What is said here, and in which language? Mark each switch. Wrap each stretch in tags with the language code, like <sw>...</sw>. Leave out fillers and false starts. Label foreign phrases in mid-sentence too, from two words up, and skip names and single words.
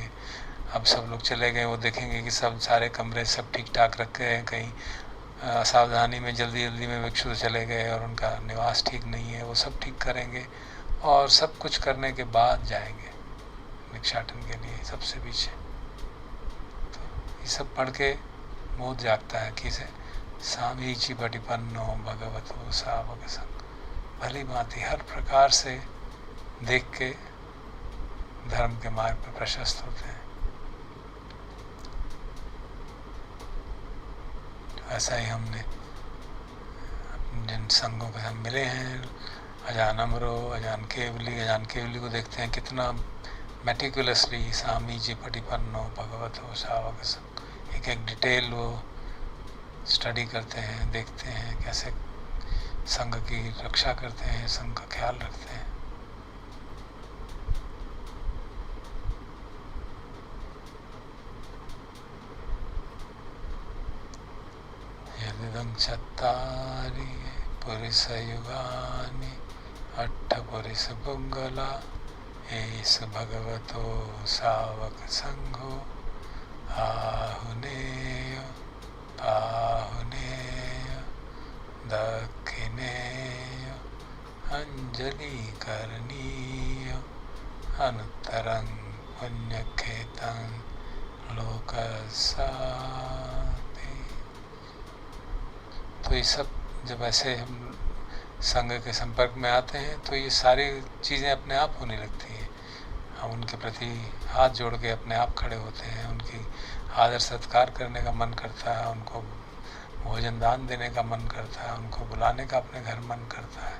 <hi>अब सब लोग चले गए, वो देखेंगे कि सब सारे कमरे सब ठीक ठाक रखे हैं, कहीं असावधानी में जल्दी जल्दी में भिक्षु चले गए और उनका निवास ठीक नहीं है, वो सब ठीक करेंगे और सब कुछ करने के बाद जाएंगे भिक्षाटन के लिए सबसे पीछे। तो ये सब पढ़ के मोद जागता है कि से</hi> <pi>सामीची पटिपन्नो भगवतो सावक संग।</pi> <hi>भली भांति हर प्रकार से देख के धर्म के मार्ग पर प्रशस्त होते हैं। ऐसा ही हमने जिन संघों के साथ मिले हैं, अजान अमरो, अजान केवली को देखते हैं कितना मेटिकुलसली</hi> <pi>सामी जी पटिपन्नो भगवतो सावक संग,</pi> <hi>एक एक डिटेल वो स्टडी करते हैं, देखते हैं कैसे संघ की रक्षा करते हैं, संघ का ख्याल रखते हैं।</hi> <pi>यदिदं चत्तारि पुरुषयुगानि अट्ठपुरुषपुङ्गला एष भगवतो सावक संघो आहुनेय पाहुनेय दक्षिणेय अंजलि करणीय अनुत्तरं पुण्यखेतं लोकसाति।</pi> <hi>तो ये सब जब ऐसे हम संघ के संपर्क में आते हैं तो ये सारी चीज़ें अपने आप होने लगती हैं। हम उनके प्रति हाथ जोड़ के अपने आप खड़े होते हैं, उनकी आदर सत्कार करने का मन करता है, उनको भोजन दान देने का मन करता है, उनको बुलाने का अपने घर मन करता है।</hi>